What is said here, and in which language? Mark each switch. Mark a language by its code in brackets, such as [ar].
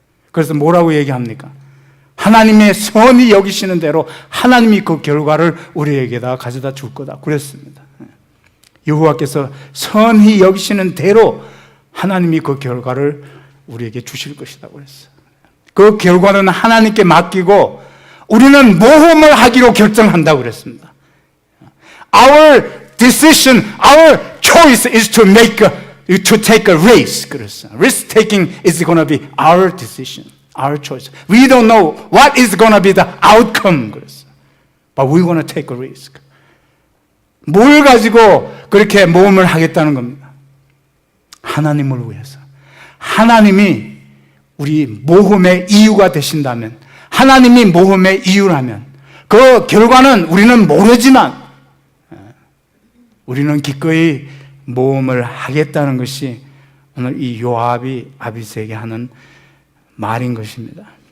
[ko] 그래서 뭐라고 얘기합니까? 하나님의 선히 여기시는 대로 하나님이 그 결과를 우리에게다 가져다 줄 거다. 그랬습니다. 여호와께서 선히 여기시는 대로 하나님이 그 결과를 우리에게 주실 것이다. 그랬어요. 그 결과는 하나님께 맡기고 우리는 모험을 하기로 결정한다고 그랬습니다. [en] Our decision, our choice is to take a race. [ko] 그랬어요. [en] Risk taking is going to be our decision, our choice. We don't know what is going to be the outcome. [ko] 그랬어요. [en] But we're going to take a risk. [ko] 뭘 가지고 그렇게 모험을 하겠다는 겁니다. 하나님을 위해서. 하나님이 우리 모험의 이유가 되신다면, 하나님이 모험의 이유라면 그 결과는 우리는 모르지만 우리는 기꺼이 모험을 하겠다는 것이 오늘 이 요압이 아비새에게 하는 말인 것입니다.